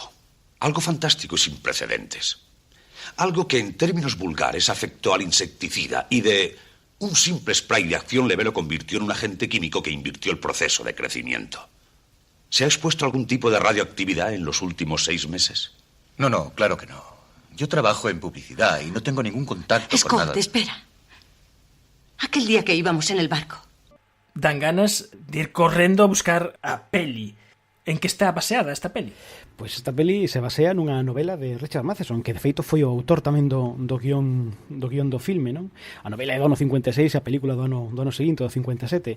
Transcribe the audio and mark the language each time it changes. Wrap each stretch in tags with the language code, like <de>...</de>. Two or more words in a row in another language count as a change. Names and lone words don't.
<es>Algo fantástico y sin precedentes. Algo que en términos vulgares afectó al insecticida y de un simple spray de acción leve lo convirtió en un agente químico que invirtió el proceso de crecimiento. ¿Se ha expuesto a algún tipo de radioactividad en los últimos 6 meses? No, claro que no. Yo trabajo en publicidad y no tengo ningún contacto Scott, con nada. Espera. Aquel día que íbamos en el barco.</es> <gl>Dan ganas de ir correndo a buscar a peli. En que está baseada esta peli? Pois esta peli se basea nunha novela de Richard Matheson, que de feito foi o autor tamén do guión do filme, non? A novela é do ano 56 e a película do ano seguinte, do 57.</gl>